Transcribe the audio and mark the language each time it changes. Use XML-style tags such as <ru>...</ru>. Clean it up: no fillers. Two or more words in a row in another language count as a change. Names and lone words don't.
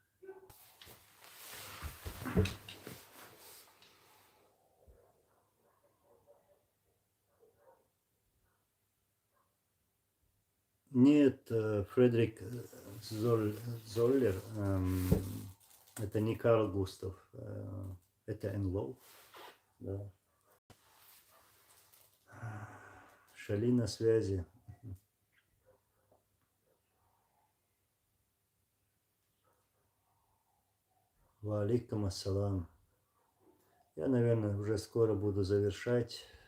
<ru>Нет, Фредерик Золлер, это не Карл Густав, это НЛО. Да. Шали на связи.</ru> <ar>وعليكم السلام.</ar> <ru>Я, наверное, уже скоро буду завершать.</ru>